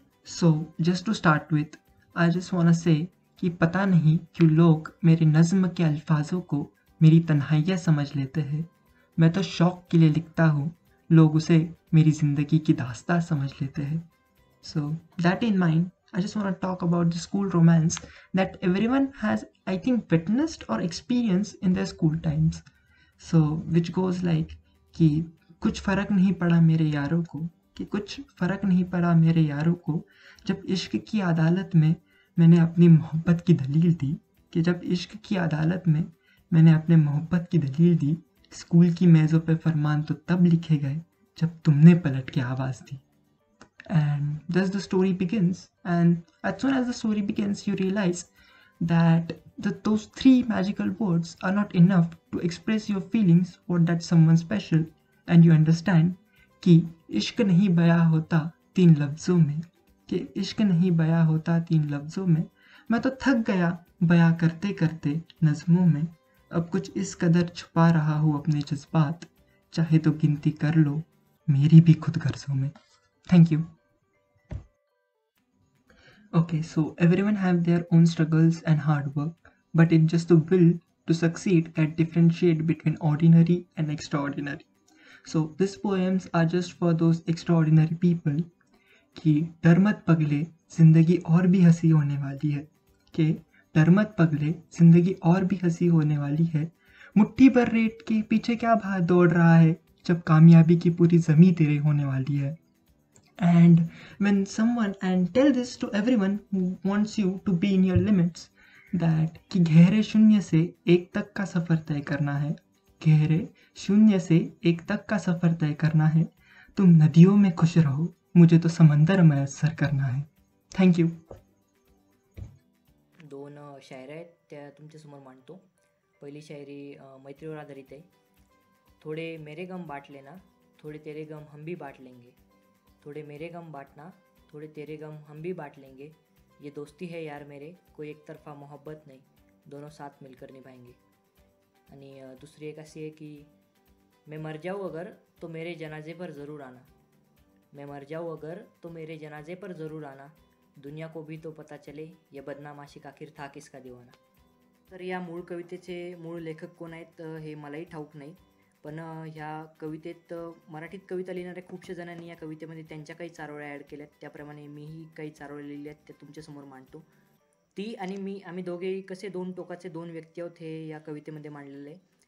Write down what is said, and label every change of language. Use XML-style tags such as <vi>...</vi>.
<en>So, just to start with, I just wanna say</en> <hi>कि पता नहीं क्यों लोग मेरे नज़्म के अल्फाजों को मेरी तन्हाइयाँ समझ लेते हैं। मैं तो शौक़ के लिए लिखता हूँ, लोग उसे मेरी ज़िंदगी की दास्तां समझ लेते हैं।</hi> <en>So, that in mind, I just want to talk about the school romance that everyone has, I think, witnessed or experienced in their school times. So, which goes like कि</en> <hi>कुछ फ़र्क नहीं पड़ा मेरे यारों को, कि कुछ फ़र्क नहीं पड़ा मेरे यारों को, जब इश्क की अदालत में मैंने अपनी मोहब्बत की दलील दी, कि जब इश्क की अदालत में मैंने अपने मोहब्बत की दलील दी। स्कूल की मेज़ों पे फरमान तो तब लिखे गए जब तुमने पलट के आवाज़ दी।</hi> <en>And thus the story begins, and as soon as the story begins you realize that those three magical words are not enough to express your feelings for that someone special, and you understand</en> <hi>कि इश्क नहीं बयां होता तीन लफ्ज़ों में,</hi> <en>कि इश्क नहीं बयां होता तीन लफ्ज़ों में।</en> <hi>मैं तो थक गया बयां करते करते नज़्मों में, अब कुछ इस कदर छुपा रहा हूँ अपने जज्बात, चाहे तो गिनती कर लो मेरी भी खुद गर्जों में।</hi> <en>Thank you. Okay, so everyone have their own struggles and hard work, but it's just the will to succeed that differentiate between ordinary and extraordinary. So these poems are just for those extraordinary people</en> <hi>कि डर मत पगले जिंदगी और भी हंसी होने वाली है, कि डर मत पगले जिंदगी और भी हंसी होने वाली है, मुट्ठी भर रेत के पीछे क्या भाग दौड़ रहा है, जब कामयाबी की पूरी जमी तेरे होने वाली है।</hi> <en>And when someone, and tell this to everyone who wants you to be in your limits, that</en> <hi>कि गहरे शून्य से एक तक का सफ़र तय करना है, गहरे शून्य से एक तक का सफ़र तय करना है, तुम नदियों में खुश रहो, मुझे तो समंदर मयस्सर करना है।</hi> <en>Thank you.</en> <mr>दोन शायऱ्या आहेत त्या तुमच्यासमोर मांडतो। पहिली शायरी मैत्रीवर आधारित आहे।</mr> <hi>थोडे मेरे गम बांट लेना, थोड़े तेरे गम हम भी बांट लेंगे, थोड़े मेरे गम बांटना, थोड़े तेरे गम हम भी बांट लेंगे, ये दोस्ती है यार मेरे, कोई एक तरफा मोहब्बत नहीं, दोनों साथ मिलकर निभाएंगे।</hi> <mr>आणि दुसरी एक अशी आहे की</mr> <hi>मैं मर जाऊँ अगर तो मेरे जनाजे पर ज़रूर आना, मैं मर जाऊँ अगर तो मेरे जनाजे पर ज़रूर आना, दुनिया को भी तो पता चले ये बदनाम आशिक आखिर था किसका दीवाना।</hi> <mr>तर या मूळ कवितेचे मूळ लेखक कोण आहेत हे मलाही ठाऊक नाही, पण ह्या कवितेत मराठीत कविता लिहिणाऱ्या खूपशा जणांनी या कवितेमध्ये त्यांच्या काही चारोळ्या ॲड केल्यात, त्याप्रमाणे मीही काही चारोळ्या लिहिल्या आहेत त्या तुमच्यासमोर मांडतो। ती आणि मी आम्ही दोघेही कसे दोन टोकाचे दोन व्यक्ती आहोत हे या कवितेमध्ये मांडलेलं आहे।</mr>